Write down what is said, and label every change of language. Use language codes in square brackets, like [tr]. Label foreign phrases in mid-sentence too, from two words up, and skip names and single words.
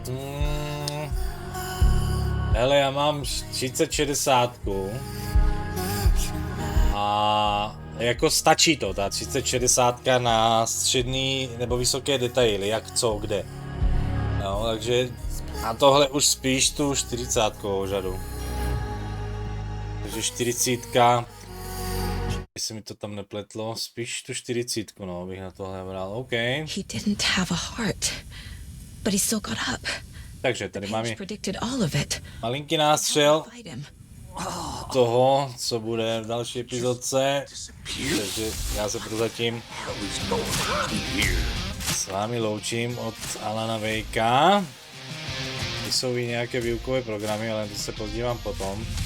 [cs] Hele, já mám 3060 a jako stačí to, ta 3060 na střední nebo vysoké detaily, jak co, kde. No, takže na tohle už spíš tu 40 řadu. Takže 40, jestli mi to tam nepletlo, spíš tu 40, no, bych na tohle bral, OK. [en] He didn't have a heart, but he still got up. [cs] Takže tady máme [en] Predicted all of it. [cs] malinký nástřel toho, co bude v další epizodce. Takže já se prozatím s vámi loučím od Alana Wakea. Jsou i nějaké výukové programy, ale to se podívám potom.